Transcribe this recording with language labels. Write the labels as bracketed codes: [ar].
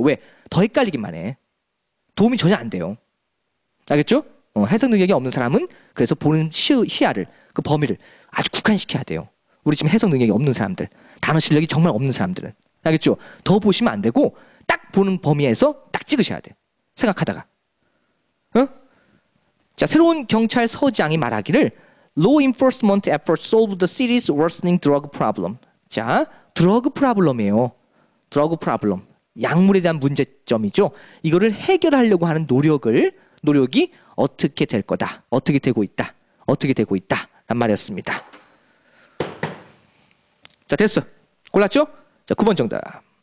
[ko] 왜? 더 헷갈리기만 해. 도움이 전혀 안 돼요. 알겠죠? 해석 능력이 없는 사람은 그래서 보는 시야를, 그 범위를 아주 국한시켜야 돼요. 우리 지금 해석 능력이 없는 사람들, 단어 실력이 정말 없는 사람들은. 알겠죠? 더 보시면 안 되고 딱 보는 범위에서 딱 찍으셔야 돼. 생각하다가. [en] 자, [ko] 새로운 경찰서장이 말하기를 [en] Law enforcement efforts solve the city's worsening drug problem. [ko] 자, 드러그 프라블럼이에요. 드러그 프라블럼. 약물에 대한 문제점이죠. 이거를 해결하려고 하는 노력이 어떻게 될 거다. 어떻게 되고 있다. 란 말이었습니다. 자, 됐어. 골랐죠? 자, 9번 정답.